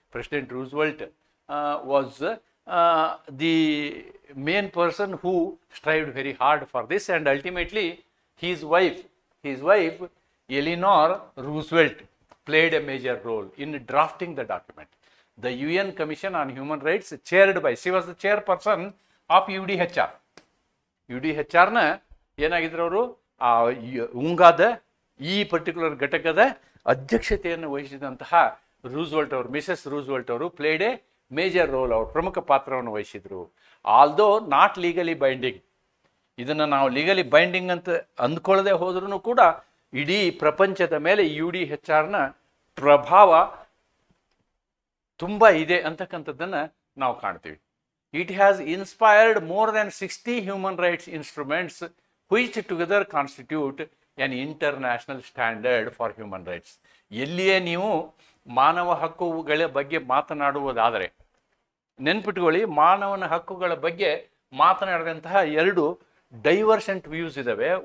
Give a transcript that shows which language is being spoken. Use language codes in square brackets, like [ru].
[en] President Roosevelt was the main person who strived very hard for this, and ultimately his wife Eleanor Roosevelt played a major role in drafting the document. The UN Commission on Human Rights, chaired by, she was the chairperson of UDHR. [kn] UDHRನ ಏನಾಗಿದ್ರು ಅವರು, ಉಂಗಾದ ಈ particular ಘಟಕದ ಅಧ್ಯಕ್ಷತೆಯನ್ನು ವಹಿಸಿದಂತಹ Roosevelt ಅವರು, Mrs Roosevelt ಅವರು [en] played a major role, [kn] ಅವರು ಪ್ರಮುಖ ಪಾತ್ರವನ್ನು ವಹಿಸಿದ್ರು. [en] although not legally binding, [kn] ಇದನ್ನು ನಾವು ಲೀಗಲಿ ಬೈಂಡಿಂಗ್ ಅಂತ ಅಂದ್ಕೊಳ್ಳದೆ ಹೋದ್ರೂ ಕೂಡ ಇಡೀ ಪ್ರಪಂಚದ ಮೇಲೆ UDHRನ ಪ್ರಭಾವ ತುಂಬ ಇದೆ ಅಂತಕ್ಕಂಥದ್ದನ್ನು ನಾವು ಕಾಣ್ತೀವಿ. [en] It has inspired more than 60 human rights instruments which together constitute an international standard for human rights. [kn] ಎಲ್ಲಿಯೇ ನೀವು ಮಾನವ ಹಕ್ಕುಗಳ ಬಗ್ಗೆ ಮಾತನಾಡುವುದಾದರೆ ನೆನ್ಪಿಟ್ಕೊಳ್ಳಿ, ಮಾನವನ ಹಕ್ಕುಗಳ ಬಗ್ಗೆ ಮಾತನಾಡಿದಂತಹ ಎರಡು [en] divergent views [kn] ಇದ್ದಾವೆ.